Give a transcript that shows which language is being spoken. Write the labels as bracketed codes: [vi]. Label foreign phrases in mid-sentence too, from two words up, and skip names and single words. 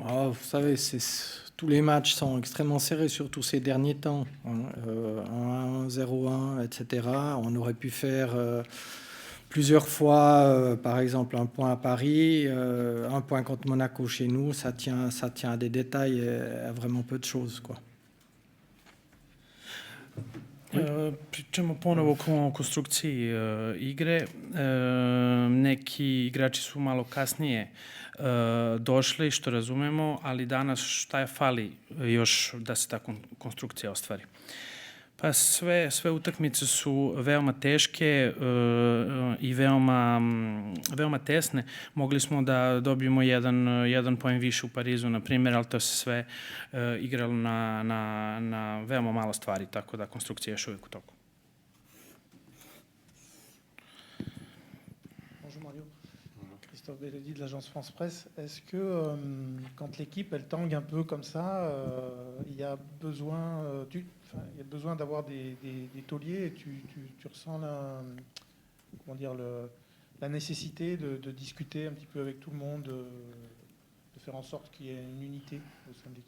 [fr] Vous savez, tous les matchs sont extrêmement serrés, surtout ces derniers temps. 1-1, 0-1, etc. On aurait pu faire... plusieurs fois, par exemple, un point à Paris, un point contre Monaco chez nous, ça tient à des détails et à vraiment peu de choses, quoi. [sr] Pričamo ponovo o konstrukciji igre. Neki igrači su malo kasnije došli, što razumemo, ali danas šta je fali još da se ta konstrukcija ostvari? Pa sve utakmice su veoma teške i veoma tesne. Mogli smo da dobijemo jedan poen više u Parizu, na primjer, ali to se sve igralo na veoma malo stvari, tako da konstrukcija je još uvijek u toku. [fr] Bonjour Mario. Christophe Belledi de l'agence France Presse. Est-ce que quand l'équipe elle tangue un peu comme ça, il y a besoin d'avoir des tauliers et tu ressens la nécessité de discuter un petit peu avec tout le monde, de faire en sorte qu'il y ait une unité au sein de l'équipe.